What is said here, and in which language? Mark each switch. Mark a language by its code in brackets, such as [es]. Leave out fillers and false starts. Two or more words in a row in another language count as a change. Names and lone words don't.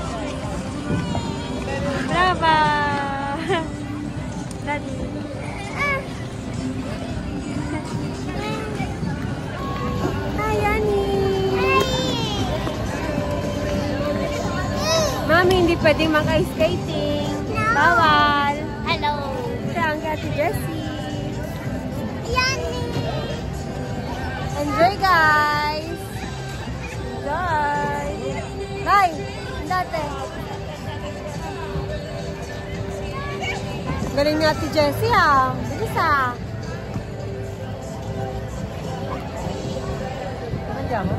[it] Brava. [en] Daddy. Hi, Annie. [tl] Mami, hindi pwedeng mag- [en] ice skating. [tl] No. Bawal. [en] Hello. [tl] Siya ang Ate Jessie. Yani. [en] Enjoy, guys. Enjoy. Bye! Dati. [tl] Galing ni Ate Jessie, ah. Bilis, ah. [it] Andiamo?